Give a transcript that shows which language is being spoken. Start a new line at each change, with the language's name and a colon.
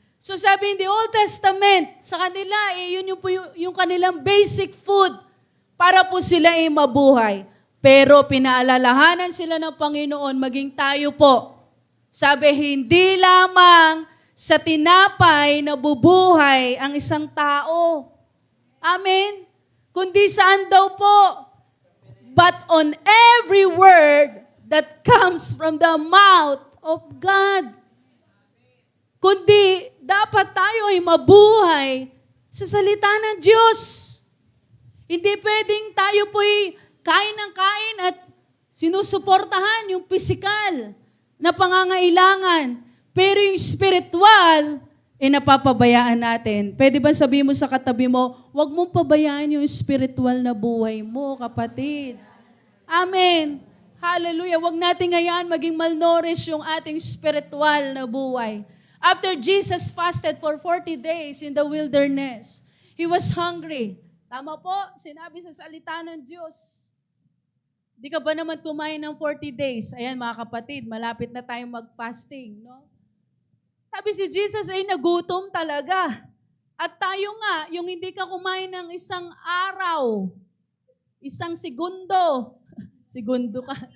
Filipino: So sabi
English: in the Old Testament,
Filipino: sa kanila, yun yung kanilang basic food para po sila mabuhay. Pero pinaalalahanan sila ng Panginoon, maging tayo po. Sabi, hindi lamang sa tinapay nabubuhay ang isang tao. Amen? Kundi saan daw po?
English: But on every word that comes from the mouth of God.
Filipino: Kundi dapat tayo ay mabuhay sa salita ng Diyos. Hindi pwedeng tayo po'y kain ng kain at sinusuportahan yung physical na pangangailangan. Pero yung spiritual, napapabayaan natin. Pwede ba sabihin mo sa katabi mo, huwag mong pabayaan yung spiritual na buhay mo, kapatid. Amen. Hallelujah. Huwag natin ngayon maging malnourished yung ating spiritual na buhay.
English: After Jesus fasted for 40 days in the wilderness, He was hungry.
Filipino: Tama po, sinabi sa salita ng Diyos. Di ka ba naman kumain ng
English: 40 days?
Filipino: Ayan mga kapatid, malapit na tayong mag-fasting, no? Sabi si Jesus ay nagutom talaga. At tayo nga, yung hindi ka kumain ng isang araw, isang segundo ka.